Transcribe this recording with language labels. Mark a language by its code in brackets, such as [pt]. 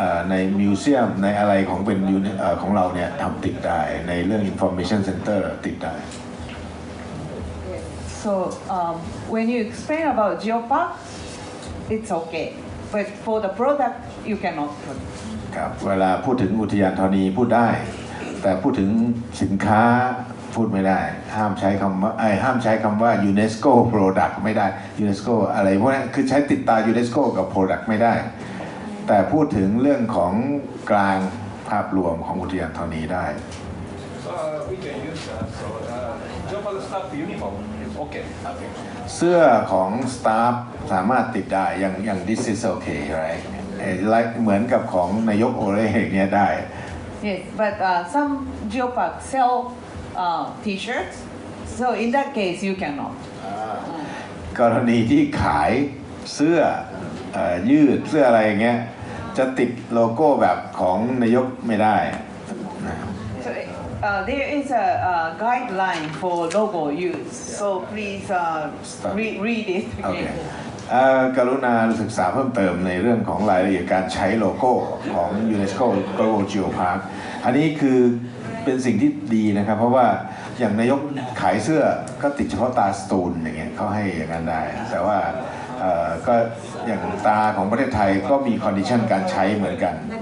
[th] ในมิวเซียมในอะไรของเป็นของเราเนี่ยทำติดได้ในเรื่อง information center ติดได้ [en] So when you explain about geopark, it's okay, but for the product you cannot put. [th] ครับเวลาพูดถึงอุทยานธรณีพูดได้แต่พูดถึงสินค้าพูดไม่ได้ห้ามใช้คำว่า UNESCO product ไม่ได้ UNESCO อะไรพวกนี้คือใช้ติดตา UNESCO กับ product ไม่ได้แต่พูดถึงเรื่องของกลางภาพรวมของอุทยานธรณีได้ [en] we can use Geopark staff uniform is okay. [th] เสื้อของสตาฟสามารถติดได้อย่าง [en] this is okay right like [th] เหมือนกับของนายกโอเล่อย่างเงี้ยได้ [en] Yes, but some geopark sell T-shirts, so in that case you cannot. [th] กรณีที่ขายเสื้อยืดเสื้ออะไรอย่างเงี้ยจะติดโลโก้แบบของนายกไม่ได้ [en] So there is a guideline for logo use. So please read it. [th] โอเคกรุณาศึกษาเพิ่มเติมในเรื่องของรายละเอียดการใช้โลโก้ของ UNESCO Global Geopark อันนี้คือเป็นสิ่งที่ดีนะครับเพราะว่าอย่างนายกขายเสื้อก็ติดเฉพาะตาสตูลอย่างเงี้ยเขาให้อย่างนั้นได้แต่ว่าก็อย่างตาของประเทศไทยก็มีคอนดิชันการใช้เหมือนกัน